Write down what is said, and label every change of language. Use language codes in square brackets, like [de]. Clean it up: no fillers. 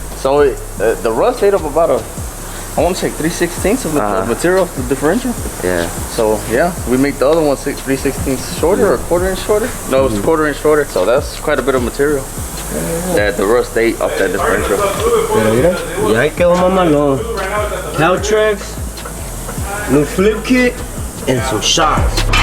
[en] So the rust ate up about I want to say 3/16 of the material, the differential. Yeah. So yeah, we make the other one 3/16 shorter or 1/4 inch shorter. No, it's 1/4 inch shorter. So that's quite a bit of material that the rust ate off that differential. [es] Pero mira, y ahí quedó mamalón. [en] Cow tracks, new flip kit, and some shots.